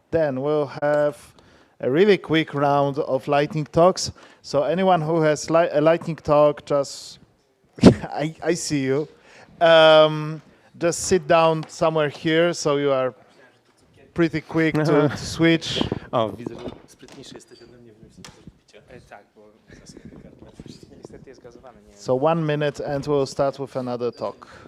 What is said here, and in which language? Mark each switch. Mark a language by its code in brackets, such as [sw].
[en] Then we'll have a really quick round of lightning talks. So anyone who has a lightning talk, just I see you. Just sit down somewhere here, so you are pretty quick to switch. [pl] O, widzę, że sprytniejszy jesteś ode mnie, więc tak, bo niestety jest gazowany. Nie [en] So 1 minute and we'll start with another talk.